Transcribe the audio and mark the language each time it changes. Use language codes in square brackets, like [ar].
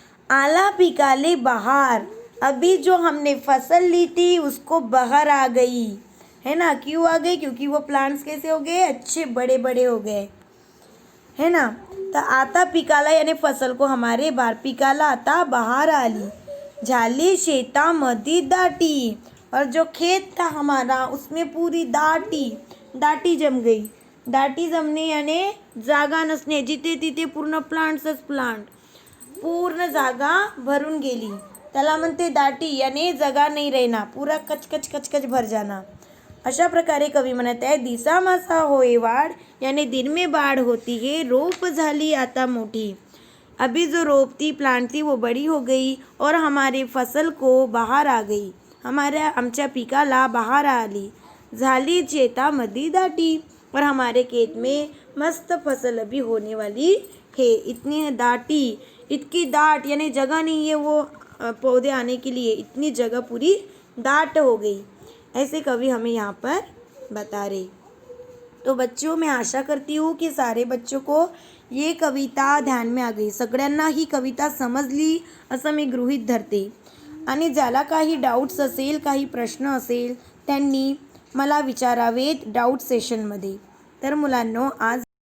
[hi] आला पिकाले बहार, अभी जो हमने फसल ली थी उसको बहार आ गई, है ना, क्यों आ गई, क्योंकि वो प्लांट्स कैसे हो गए, अच्छे बड़े बड़े हो गए, है ना। तो आता पिकाला यानी फसल को हमारे बार, [mr] पिकाला आता बहार आली, झाली शेतामधी दाटी, [hi] और जो खेत था हमारा उसमें पूरी दाटी जम गई। [mr] दाटी जमणे यानी जागा नसणे, जिथे तिथे पूर्ण प्लांट्सच प्लांट, पूर्ण जागा भरून गेली, त्याला म्हणते दाटी, यानी [hi] जगा नहीं रहना, पूरा कचकच कचकच भर जाना। [mr] अशा प्रकारे कवी म्हणत आहे दिसा मासा होए वाढ, [hi] यानी दिन में बाढ़ होती है, [mr] रोप झाली आता मोठी, [hi] अभी जो रोप थी, प्लांट थी वो बड़ी हो गई और हमारे फसल को बाहर आ गई, [mr] आमच्या पिकाला बाहर आली। [hi] झाली शेतामधी दाटी, और हमारे खेत में मस्त फसल अभी होने वाली है। इतनी दाटी, इतनी दाट यानी जगह नहीं है वो पौधे आने के लिए, इतनी जगह पूरी दाट हो गई। ऐसे कवि हमें यहाँ पर बता रहे। तो बच्चों, मैं आशा करती हूँ की सारे बच्चों को ये कविता ध्यान में आ गई. [mr] सगळ्यांना ही कविता समजली असं मी गृहीत धरते. आणि ज्याला काही डाऊट्स असेल, काही प्रश्न असेल, त्यांनी मला विचारावेत डाऊट सेशनमध्ये. तर मुलांनो, आज